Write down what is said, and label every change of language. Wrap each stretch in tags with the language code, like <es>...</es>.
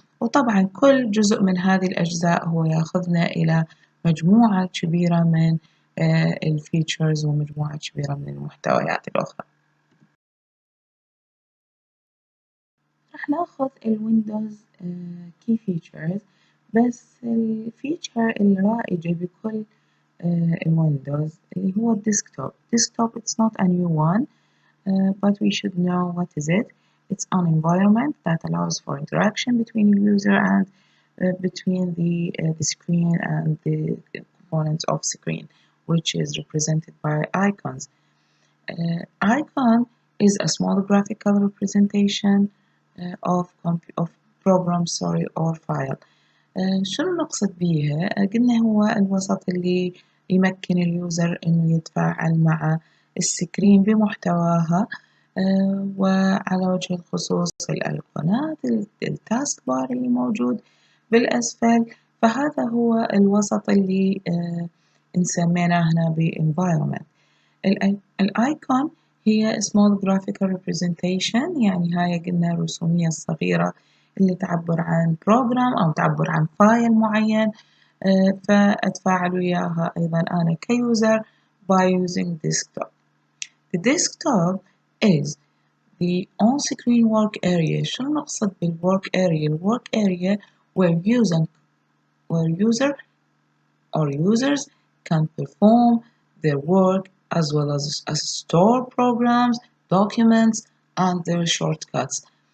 <ar>وطبعا كل جزء من هذه الأجزاء هو ياخذنا إلى مجموعة كبيرة من الفيتشرز ومجموعة كبيرة من المحتويات الأخرى. راح ناخذ الويندوز كي فيتشرز، بس الفيتشر الرائجة بكل الويندوز اللي هو الديسكتوب.</ar> <en>Desktop it's not a new one, but we should know what is it. It's an environment that allows for interaction between the user and between the screen and the components of screen, which is represented by icons. Icon is a small graphical representation of program or file.</en> <ar>شنو نقصد بيها؟ قلنا هو الوسط اللي يمكن اليوزر إنه يتفاعل مع السكرين بمحتواها، وعلى وجه الخصوص الأيقونات، التاسك بار اللي موجود بالأسفل، فهذا هو الوسط اللي نسميناه هنا environment. الأيكون هي</ar> <en>small graphical representation،</en> <ar>يعني هاي قلنا الرسومية الصغيرة اللي تعبر عن program أو تعبر عن فايل معين، فأتفاعل وياها أيضا أنا كيوزر</ar> <en>by using desktop. The desktop is the on-screen work area.</en> <ar>شنو نقصد بالwork area؟</ar> <en>الwork area where user or users can perform their work as well as store programs, documents and their shortcuts.</en>